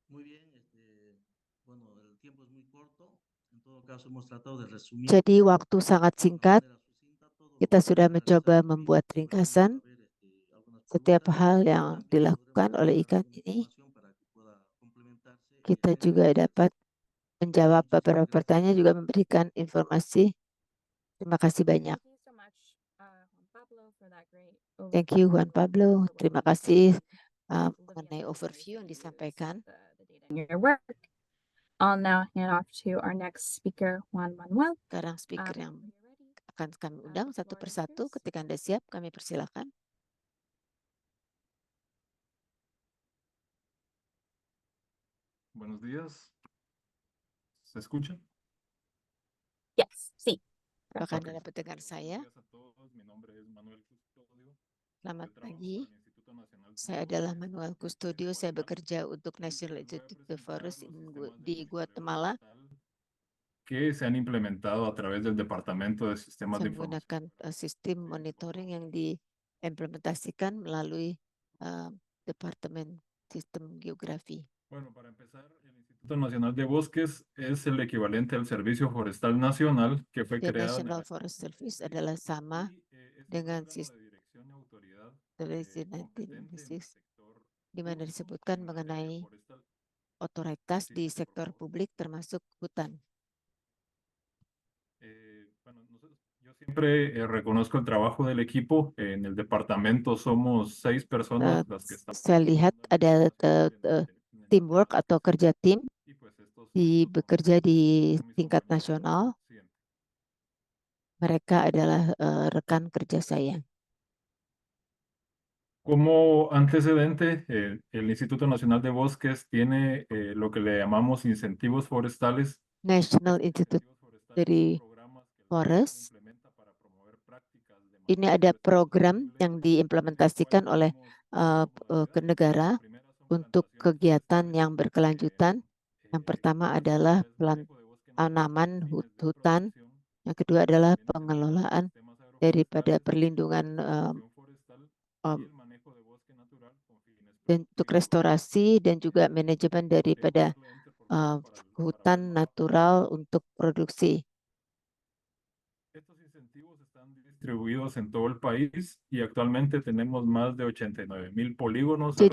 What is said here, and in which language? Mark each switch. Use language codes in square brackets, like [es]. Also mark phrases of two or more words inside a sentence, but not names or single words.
[id] Jadi waktu sangat singkat, kita sudah mencoba membuat ringkasan setiap hal yang dilakukan oleh ikan ini. Kita juga dapat menjawab beberapa pertanyaan, juga memberikan informasi. Terima kasih banyak. [en] Thank you, Juan Pablo. [id] Terima kasih mengenai overview yang disampaikan. [en] I'll now hand off to our next speaker, Juan Manuel. [id] Sekarang speaker yang akan kami undang satu persatu. Ketika Anda siap, kami persilakan. [es] Buenos días. ¿Se escucha? [en] Yes, sí. [id] Apakah Anda dapat dengar saya? [es] Buenos días a todos. Mi nombre es Manuel Custodio. [id] Selamat [es] Yo trabajo [id] pagi. [es] para el Instituto Nacional de [id] Saya [es] Bosques [id] adalah [es] en [id] Manuel Custodio. Saya [es] Guatemala [id] bekerja untuk [es] y [id] National [es] pues les voy a [id] Institute of [es] presentar [id] Forest [es] los sistemas de [id] di [es] monitoreo [id] Guatemala. [es] forestal que se han implementado a través del Departamento de Sistemas [id] Saya [es] de Información. [id] menggunakan sistem monitoring yang diimplementasikan melalui Departemen Sistem Geografi. [es] Bueno, para empezar, el Instituto Nacional de Bosques es el equivalente al Servicio Forestal Nacional que fue [id] The [es] creado en el [id] National [es] año [id] Forest Service [es] 2006 [id] adalah sama [es] y es un [id] dengan [es] órgano de dirección y autoridad [id] sistem [es] competente en el [id] 1996, [es] sector [id] di mana [es] público [id] disebutkan [es] en materia [id] mengenai [es] forestal. [id] otoritas di [es] Siguiente, por [id] sektor [es] favor. [id] publik termasuk hutan. [es] Bueno, yo siempre reconozco el trabajo del equipo. En el departamento somos 6 personas las que estamos [id] Saya lihat ada teamwork atau kerja tim [es] y pues estos [id] bekerja di [es] son mis [id] tingkat [es] compañeros. [id] nasional. [es] Siguiente. [id] Mereka adalah rekan kerja saya. [es] Como antecedente, el Instituto Nacional de Bosques tiene lo que le llamamos incentivos forestales. [id] National [es] Estos [id] Institute [es] incentivos forestales [id] dari [es] son programas que el [id] Forest. [es] gobierno implementa para promover prácticas de [id] Ini [es] manejo [id] ada [es] forestal [id] program [es] sostenible, [id] yang [es] en el [id] diimplementasikan [es] cual [id] oleh [es] tenemos dos [id] ke [es] modalidades. [id] negara [es] La primera son [id] untuk [es] plantaciones [id] kegiatan [es] forestales, [id] yang berkelanjutan. Yang pertama adalah [es] la segunda es manejo de bosque natural [id] tanaman [es] con fines de [id] hutan. [es] protección. [id] Yang kedua adalah [es] En ese [id] pengelolaan [es] sistemas [id] daripada [es] agroforestales, [id] perlindungan [es] restauración forestal y el manejo de bosque natural con fines [id] dan untuk [es] productivos. [id] restorasi dan juga manajemen daripada [es] Podemos darle enter, por favor, para ver [id] hutan [es] el mapa. [id] natural untuk produksi. [es] Estos incentivos están distribuidos en todo el país y actualmente tenemos más de 89,000 polígonos a